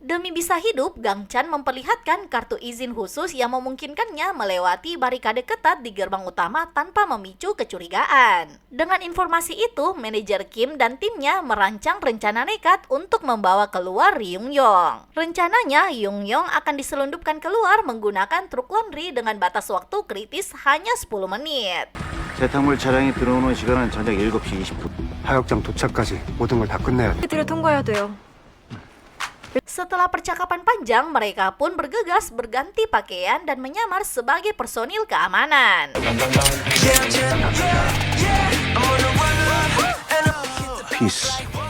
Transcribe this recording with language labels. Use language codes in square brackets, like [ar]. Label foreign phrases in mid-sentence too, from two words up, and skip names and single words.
[id] Demi bisa hidup, Gang Chan memperlihatkan kartu izin khusus yang memungkinkannya melewati barikade ketat di gerbang utama tanpa memicu kecurigaan. Dengan informasi itu, manajer Kim dan timnya merancang rencana nekat untuk membawa keluar Ri Yung Yong. Rencananya, Yung Yong akan diselundupkan keluar menggunakan truk laundry dengan batas waktu kritis hanya 10 menit. [ko] 세탁물 차량이 들어오는 시간은 저녁 7시 20분. 하역장 도착까지 모든 걸 다 끝내야 돼. 들을 통과해야 돼요. [id] Setelah percakapan panjang, mereka pun bergegas berganti pakaian dan menyamar sebagai personil keamanan. [ko] 피스.